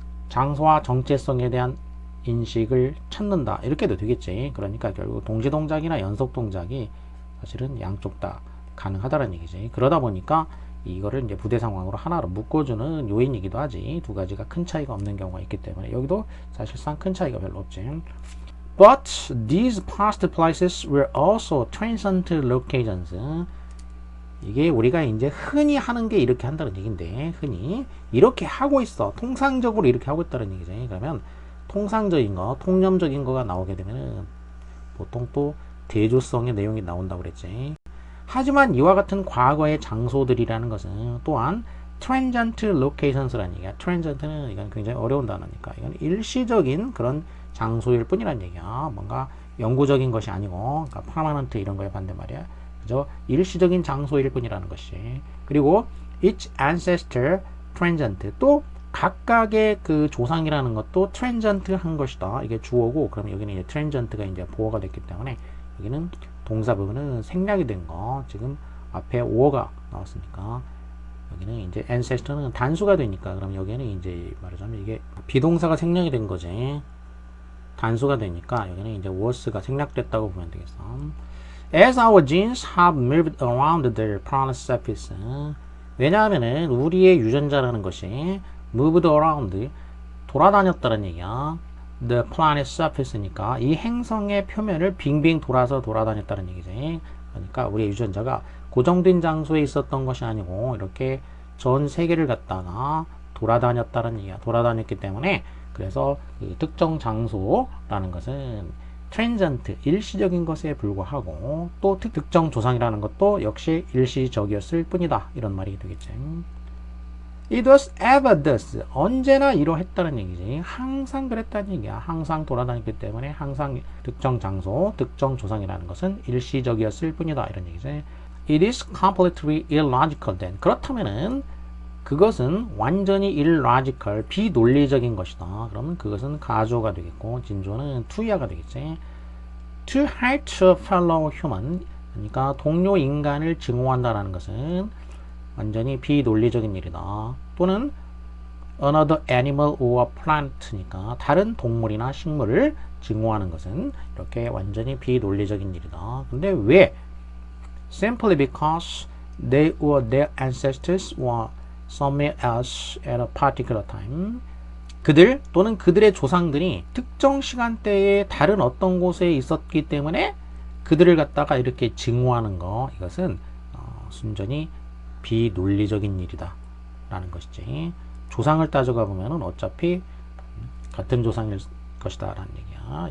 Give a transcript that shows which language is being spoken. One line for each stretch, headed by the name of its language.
Korean: 장소와 정체성에 대한 인식을 찾는다. 이렇게도 되겠지. 그러니까 결국 동시동작이나 연속동작이 사실은 양쪽 다 가능하다는 얘기지. 그러다 보니까 이거를 이제 부대 상황으로 하나로 묶어주는 요인이기도 하지. 두 가지가 큰 차이가 없는 경우가 있기 때문에 여기도 사실상 큰 차이가 별로 없지.
English: But these past places were also transient locations.
Korean: 이게 우리가 이제 흔히 하는 게 이렇게 한다는 얘기인데, 흔히 이렇게 하고 있어. 통상적으로 이렇게 하고 있다는 얘기지. 그러면 통상적인 거, 통념적인 거가 나오게 되면은 보통 또 대조성의 내용이 나온다고 그랬지. 하지만 이와 같은 과거의 장소들이라는 것은 또한 transient locations라는 얘기야. transient 이건 굉장히 어려운 단어니까 이건 일시적인 그런 장소일 뿐이란 얘기야. 뭔가 영구적인 것이 아니고, 그러니까 permanent 이런 거에 반대말이야. 그죠? 일시적인 장소일 뿐이라는 것이. 그리고
English: each ancestor transient,
Korean: 또 각각의 그 조상이라는 것도 transient 한 것이다. 이게 주어고, 그럼 여기는 이제 transient가 이제 보어가 됐기 때문에 여기는 동사 부분은 생략이 된 거. 지금 앞에 오어가 나왔으니까 여기는 이제 ancestor는 단수가 되니까, 그럼 여기는 이제 말하자면 이게 비동사가 생략이 된 거지. 단수가 되니까 여기는 이제 was가 생략됐다고 보면 되겠어.
English: As our genes have moved around their planet surface.
Korean: 왜냐하면은 우리의 유전자라는 것이
English: moved around,
Korean: 돌아다녔다는 얘기야.
English: The planet surface
Korean: 니까 이 행성의 표면을 빙빙 돌아서 돌아다녔다는 얘기지. 그러니까 우리의 유전자가 고정된 장소에 있었던 것이 아니고 이렇게 전 세계를 갖다가 돌아다녔다는 얘기야. 돌아다녔기 때문에 그래서 그 특정 장소라는 것은 트랜전트, 일시적인 것에 불과하고 또 특정 조상이라는 것도 역시 일시적이었을 뿐이다. 이런 말이 되겠지.
English: It was ever thus.
Korean: 언제나 이러했다는 얘기지. 항상 그랬다는 얘기야. 항상 돌아다녔기 때문에 항상 특정 장소, 특정 조상이라는 것은 일시적이었을 뿐이다. 이런 얘기지.
English: It is completely illogical then.
Korean: 그렇다면은 그것은 완전히 illogical, 비논리적인 것이다. 그러면 그것은 가조가 되겠고 진조는 투야가 되겠지.
English: To hate a fellow human,
Korean: 그러니까 동료 인간을 증오한다라는 것은 완전히 비논리적인 일이다. 또는
English: another animal or plant
Korean: 니까 다른 동물이나 식물을 증오하는 것은 이렇게 완전히 비논리적인 일이다. 근데 왜?
English: Simply because they or their ancestors were somewhere else at a particular time.
Korean: 그들 또는 그들의 조상들이 특정 시간대에 다른 어떤 곳에 있었기 때문에 그들을 갖다가 이렇게 증오하는 거, 이것은 순전히 비논리적인 일이다 라는 것이지. 조상을 따져가 보면은 어차피 같은 조상일 것이다 라는 얘기야.